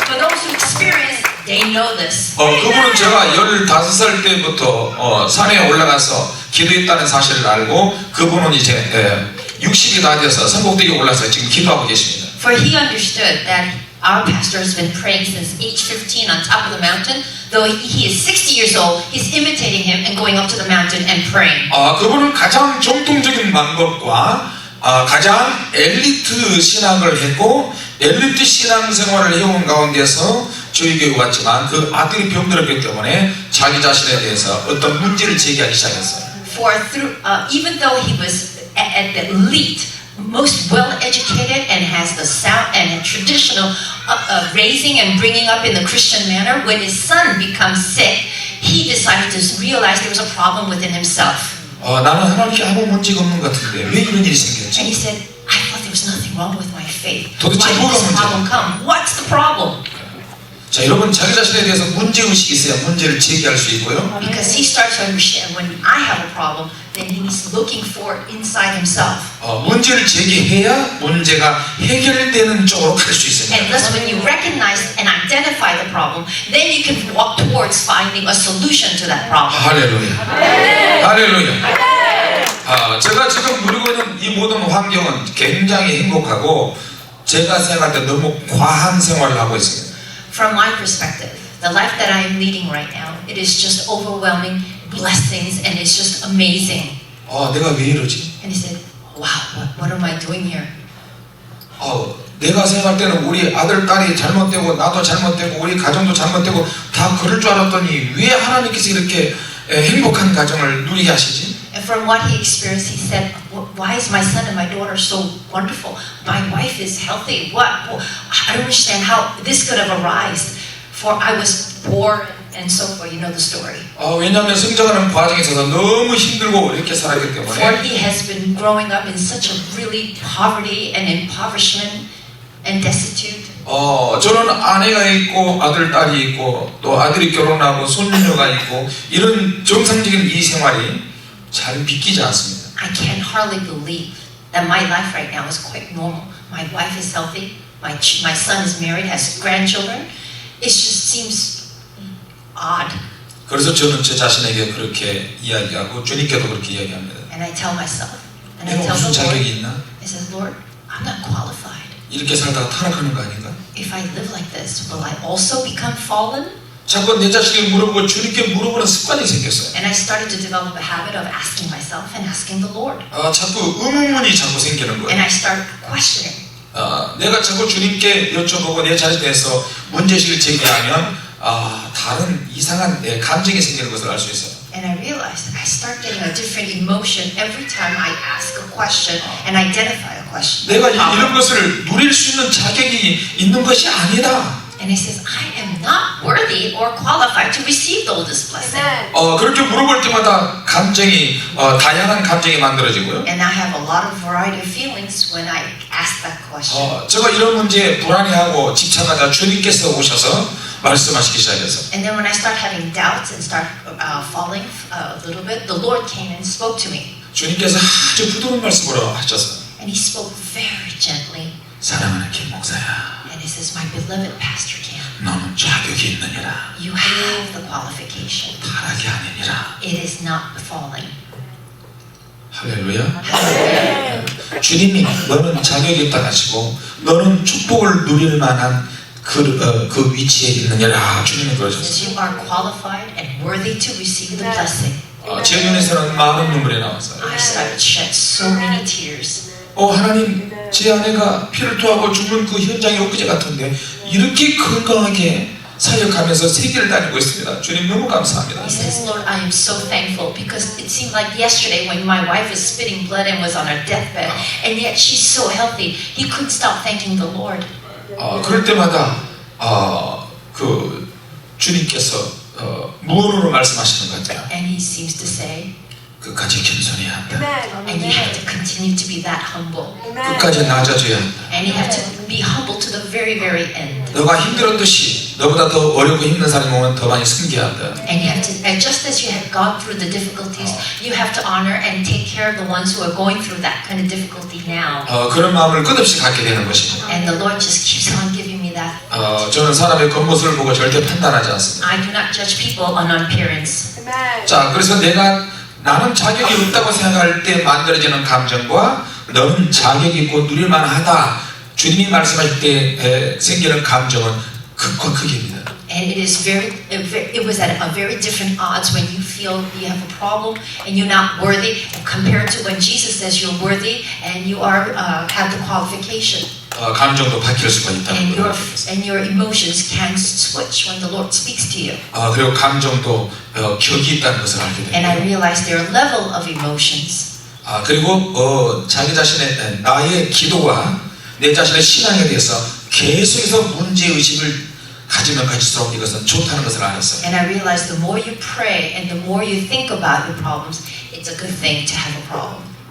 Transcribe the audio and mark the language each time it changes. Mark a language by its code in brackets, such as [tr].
[en] For those who experience, they know this. [ko] 그분은 제가 15살 때부터 산에 올라가서 기도했다는 사실을 알고 그분은 이제 60이 다 돼서 선곡대기에 올라서 지금 기도하고 계십니다. [en] For he understood that our pastor has been praying since age 15 on top of the mountain. Though he is 60 years old, he's imitating him and going up to the mountain and praying. [ko] 그분은 가장 정통적인 방법과 가장 엘리트 신학을 했고 엘리트 신앙생활을 해온 가운데서 저희 교회 왔지만 그 아들이 병들었기 때문에 자기 자신에 대해서 어떤 문제를 제기하기 시작했어요. [en] For even though he was at the elite, most well-educated and has the sound and traditional raising and bringing up in the Christian manner, when his son becomes sick, he decided to realize there was a problem within himself. [ko] 나는 하나님께 아무 문제가 없는 것 같은데 왜 이런 일이 생겼지? [en] And he said, I thought there was nothing wrong with my faith. Why [ko] 도대체 [en] did [ko] 뭐가 [en] this [ko] 문제야? [en] problem come? What's the problem? [ko] 자, 여러분 자기 자신에 대해서 문제의식이 있어야 문제를 제기할 수 있고요. [en] Because he starts to understand when I have a problem, then he's looking for it inside himself. [ko] 문제를 제기해야 문제가 해결되는 쪽으로 갈 수 있습니다. [en] And thus when you recognize and identify the problem, then you can walk towards finding a solution to that problem. [ko] 할렐루야. 할렐루야. 제가 지금 누리고 있는 이 모든 환경은 굉장히 행복하고 제가 생각할 때 너무 과한 생활을 하고 있습니다. [en] From my perspective, the life that I am leading right now, it is just overwhelming blessings and it's just amazing. [ko] 내가 왜 이러지? [en] And he said, wow, what am I doing here? [ko] 내가 생각할 때는 우리 아들, 딸이 잘못되고 나도 잘못되고 우리 가정도 잘못되고 다 그럴 줄 알았더니 왜 하나님께서 이렇게 행복한 가정을 누리게 하시지? [en] And from what he experienced, he said, why is my son and my daughter so wonderful? My wife is healthy. What? I don't understand how this could have arisen. For I was poor and so forth. You know the story. [ko] 왜냐하면 성장하는 과정에 있어서 너무 힘들고 이렇게 살았기 [en] For [ko] 때문에 [en] he has been growing up in such a really poverty and impoverishment and destitute. [ko] 저는 아내가 있고 아들, 딸이 있고 또 아들이 결혼하고 손녀가 있고 이런 정상적인 이 생활이 잘 믿기지 않습니다. [en] I can hardly believe that my life right now is quite normal. My wife is healthy. My son is married, has grandchildren. It just seems odd. [ko] 그래서 저는 제 자신에게 그렇게 이야기하고 주님께도 그렇게 이야기합니다. [en] And I tell myself, and I [ko] 내가 [en] tell [ko] 무슨 [en] the Lord, [ko] 자격이 있나? [en] I says, Lord, I'm not qualified. [ko] 이렇게 살다가 타락하는 거 아닌가? [en] If I live like this, will I also become fallen? [ko] 자꾸 내 자신에게 물어보고 주님께 물어보는 습관이 생겼어요. [en] And I started to develop a habit of asking myself and asking the Lord. [ko] 자꾸 의문문이 자꾸 생기는 [en] And [ko] 거예요. [en] I started questioning. [ko] 내가 자꾸 주님께 여쭤보고 내 자신에 대해서 문제식을 제기하면 다른 이상한 감정이 생기는 것을 알 수 있어요. [en] And I realized I start getting a different emotion every time I ask a question and identify a question. [ko] 내가 이런 것을 누릴 수 있는 자격이 있는 것이 아니다. [en] And he says, I am not worthy or qualified to receive all this blessing. [ko] 그렇게 물어볼 때마다 감정이 다양한 감정이 만들어지고요. [en] And I have a lot of variety of feelings when I ask that question. [ko] 제가 이런 문제에 불안해하고 집착하다 주님께서 오셔서 말씀하시기 시작해서 [en] And then when I start having doubts and start falling a little bit, the Lord came and spoke to me. [ko] 주님께서 아주 부드러운 말씀으로 하셔서 [en] And he spoke very gently. [ko] 사랑하는 김 목사야, [en] And he says, my beloved Pastor Kim, [ko] 너는 자격이 있느니라. [en] you have the qualification. [ko] 타락이 아니니라. [en] It is not falling. [ko] 할렐루야. 주님이 너는 자격이 있다 하시고 너는 축복을 누릴 만한 그 위치에 있느니라. 주님이 그러셨어요. [en] That you are qualified and worthy to receive the blessing. [ko] 제 눈에서는 많은 눈물이 나왔어요. [en] I started to shed so many tears. [ko] 하나님, 제 아내가 피를 토하고 죽는 그 현장이 엊그제 같은데 이렇게 건강하게 사역하면서 세계를 다니고 있습니다. 주님 너무 감사합니다. [en] He says, Lord, I am so thankful because it seemed like yesterday when my wife was spitting blood and was on her deathbed, and yet she's so healthy. He couldn't stop thanking the Lord. [ko] 그럴 때마다 그 주님께서 무언으로 말씀하시는 것 같아요. [en] And he seems to say, [ko] 끝까지 겸손해야 한다. [en] and you have to continue to be that humble. [ko] 끝까지 낮아져야 한다. [en] And you have to be humble to the very, very end. [ko] 너가 힘들었듯이 너보다 더 어렵고 힘든 사람이 오면 더 많이 섬겨한다. [en] And you have to, and just as you have gone through the difficulties, you have to honor and take care of the ones who are going through that kind of difficulty now. [ko] 그런 마음을 끝없이 갖게 되는 것입니다. [en] And the Lord just keeps on giving me that. [ko] 저는 사람의 겉모습을 보고 절대 판단하지 않습니다. [en] I do not judge people on appearance. [ko] 자, 그래서 나는 자격이 없다고 생각할 때 만들어지는 감정과 너는 자격이 있고 누릴만하다 주님이 말씀하실 때 생기는 감정은 극과 극입니다. [en] And it was at a very different odds when you feel you have a problem and you're not worthy compared to when Jesus says you're worthy and you are have the qualification. [ko] 감정도 바뀔 수가 있다는 거예요. [en] And your emotions can switch when the Lord speaks to you. [ko] 그리고 감정도 격이 있다는 것을 알게 됩니다. [en] And I realized there are level of emotions. [ko] 그리고 자기 자신의 나의 기도와 내 자신의 신앙에 대해서 계속해서 문제의식을 가지면 가질수록 이것은 좋다는 것을 알았어요. [en] And I realized the more you pray and the more you think about your problems, it's a good thing to have a problem.